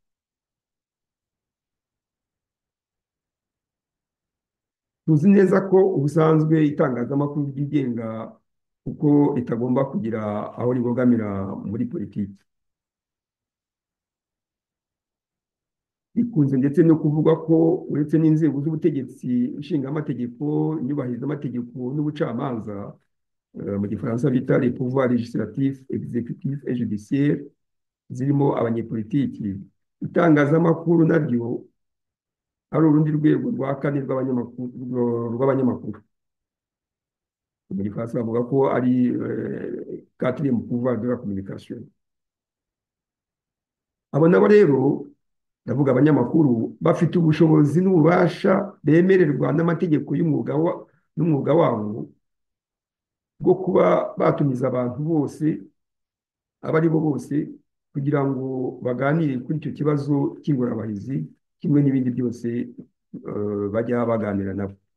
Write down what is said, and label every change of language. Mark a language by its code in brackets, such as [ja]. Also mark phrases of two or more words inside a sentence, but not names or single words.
[rw] Tuzi neza ko ubusanzwe itangazamakuru ryigenga, kuko ritagomba kugira aho ribogamira muri politiki. Bikunze ndetse no kuvuga ko uretse n'inzego z'ubutegetsi, ishingamategeko, inyubahirizaamategeko n'ubucamanza, mu gifaransa bita [fr] les pouvoirs législatifs, exécutifs et judiciaires, [rw] zirimo abanyepolitiki, itangazamakuru naryo ari urundi rwego rwa kane rw'abanyamakuru. Mu gifaransa bavuga ko ari [fr] quatrième pouvoir de la communication. [rw] Abo nabo rero, ndavuga abanyamakuru, bafite ubushobozi n'ububasha bemererwa n'amategeko n'umwuga wabo bwo kuba batumiza abantu bose, abo ari bo bose, kugira ngo baganire kuri icyo kibazo cy'ingorabahizi, kimwe n'ibindi byose bajya baganira nabo.